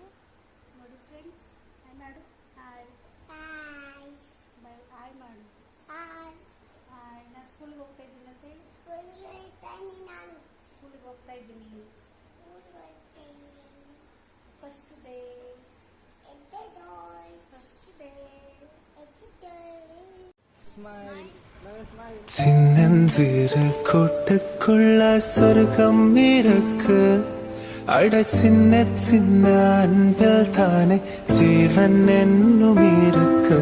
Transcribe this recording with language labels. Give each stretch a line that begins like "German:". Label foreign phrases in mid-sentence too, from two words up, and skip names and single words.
Kannada: ನೋಡಿ ಫ್ರೆಂಡ್ಸ್, ಹಾಯ್ ಮಾಡು.
English: hi bye,
Kannada: ಹಾಯ್ ಮಾಡು. ಹಾಯ್. ನಾನು ಸ್ಕೂಲಿಗೆ ಹೋಗ್ತಾ ಇದ್ದೀನಿ ಅಂತ ಹೇಳಿ. ಸ್ಕೂಲಿಗೆ ಹೋಗ್ತಾ ಇದ್ದೀನಿ.
English: first day.
Tamil: சின்னஞ்சிறு கூட்டுக்குள்ள சொர்க்கம் இருக்கு. அட சின்ன சின்ன அன்பில் தானே ஜீவன் என்னும் இருக்கு.